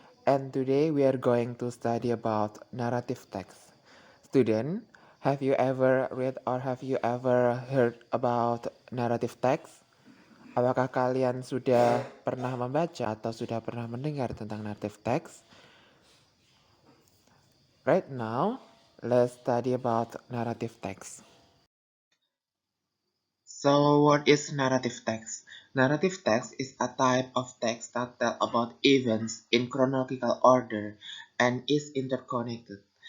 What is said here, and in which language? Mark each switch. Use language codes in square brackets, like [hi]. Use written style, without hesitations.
[en] And today we are going to study about narrative text. Student, have you ever read or have you ever heard about narrative text? [id] Apakah kalian sudah pernah membaca atau sudah pernah mendengar tentang narrative text? [en] Right now, let's study about narrative text. So, what is narrative text? Narrative text is a type of text that tells about events in chronological order and is interconnected.